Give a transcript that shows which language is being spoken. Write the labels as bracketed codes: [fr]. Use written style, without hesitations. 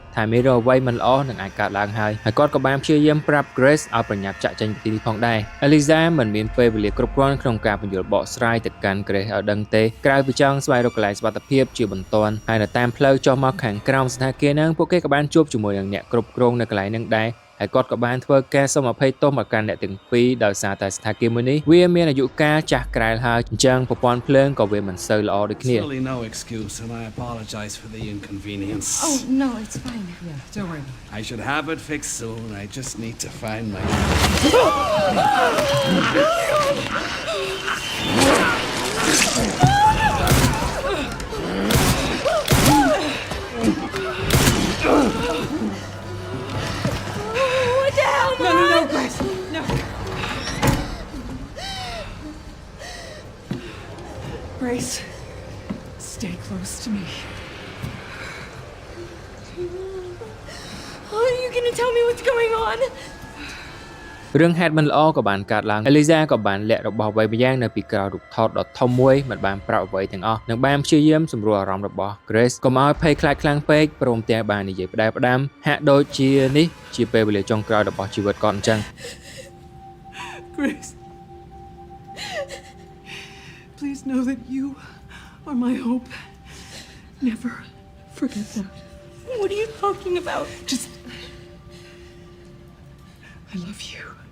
[km] ថាមានរឿងអ្វីមិនល្អនឹងអាចកើតឡើងហើយគាត់ក៏បានព្យាយាមប្រាប់ Grace ឲ្យប្រញាប់ចាក់ចេញពីទីនេះផងដែរ Eliza មិនមានពេលវេលាគ្រប់គ្រាន់ក្នុងការបញ្យល់បកស្រាយទៅកាន់ Grace ឲ្យដឹងទេក្រៅពីចង់ស្វែងរកកន្លែងសុវត្ថិភាពជាបន្ទាន់ហើយនៅតាមផ្លូវចុះមកខាងក្រោមសណ្ឋាគារនឹងពួកគេក៏បានជួបជាមួយនឹងអ្នកគ្រប់គ្រងនៅកន្លែងនឹងដែរហើយគាត់ក៏បានធ្វើការសុំអភ័យទោសមកកាន់អ្នកទាំងពីរដោយសារតែសណ្ឋាគារមួយនេះវាមានអាយុកាលចាស់ក្រែលហើយអញ្ចឹងប្រព័ន្ធភ្លើងក៏វាមិនសូវល្អដូចគ្នា [en] Really no excuse, and I apologize for the inconvenience. Oh, no, it's fine. Yeah, don't worry about it. I should have it fixed soon. I just need to find my. What the hell, No, Mom? no, no, Grace. No. Grace, stay close to me. Are you gonna tell me what's going on? [km] រឿងហេតុមិនល្អក៏បានកើតឡើង Eliza ក៏បានលាក់របស់អ្វីម្យ៉ាងនៅពីក្រោយរូបថតដ៏ធំមួយមិនបានប្រាប់អ្វីទាំងអស់និងបានព្យាយាមសម្រួលអារម្មណ៍របស់ Grace កុំឲ្យភ័យខ្លាចខ្លាំងពេកព្រមទាំងបាននិយាយផ្ដែផ្ដាំហាក់ដូចជានេះជាពេលវេលាចុងក្រោយរបស់ជីវិតគាត់អញ្ចឹង [en] Grace, please know that you are my hope. Never forget that. What are you talking about? Just. I love you.